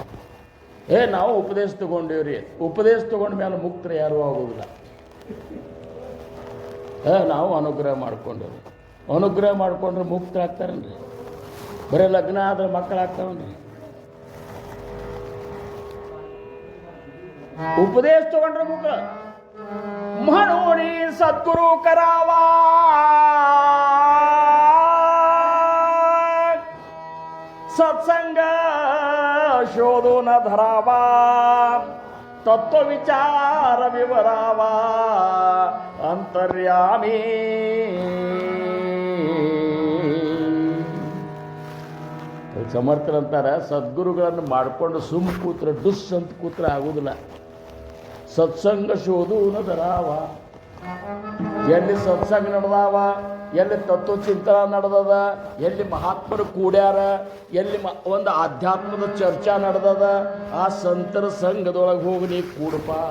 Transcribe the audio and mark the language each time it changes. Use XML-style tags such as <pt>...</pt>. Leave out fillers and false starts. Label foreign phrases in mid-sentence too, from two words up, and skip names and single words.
<kn>ನಾವು ಉಪದೇಶ ತಗೊಂಡೇವ್ರಿ, ಉಪದೇಶ ತಗೊಂಡ ಮೇಲೆ ಮುಕ್ತರು ಯಾರೂ ಆಗುವುದಿಲ್ಲ. ನಾವು ಅನುಗ್ರಹ ಮಾಡ್ಕೊಂಡೇವ್ರಿ, ಅನುಗ್ರಹ ಮಾಡ್ಕೊಂಡ್ರೆ ಮುಕ್ತರಾಗ್ತಾರನ್ರಿ. ಬರೀ ಲಗ್ನ ಆದ್ರೆ ಮಕ್ಕಳಾಗ್ತಾವನ್ರಿ. ಉಪದೇಶ ತಗೊಂಡ್ರೆ ಮುಖ</kn> <mr>म्हणूनी सद्गुरु करावा सत्संग शोधून धरावा तत्व विचार विवरावा अंतर्यामी.</mr> <kn>ಸಮರ್ಥರಂತಾರೆ ಸದ್ಗುರುಗಳನ್ನು ಮಾಡಿಕೊಂಡು ಸುಮ್ ಕೂತ್ರ ಡುಸ್ ಅಂತ ಕೂತ್ರ ಆಗುವುದಿಲ್ಲ.</kn> <mr>सत्संग शोधून धराव.</mr> <kn>ಎಲ್ಲಿ ಸತ್ಸಂಗ ನಡೆದಾವ, ಎಲ್ಲಿ ತತ್ವ ಚಿಂತನ ನಡೆದದ, ಎಲ್ಲಿ ಮಹಾತ್ಮರು ಕೂಡ್ಯಾರ, ಎಲ್ಲಿ ಒಂದು ಆಧ್ಯಾತ್ಮದ ಚರ್ಚಾ ನಡೆದದ, ಆ ಸಂತರ ಸಂಘದೊಳಗೆ ಹೋಗಿ ನೀ ಕೂಡಪ.</kn>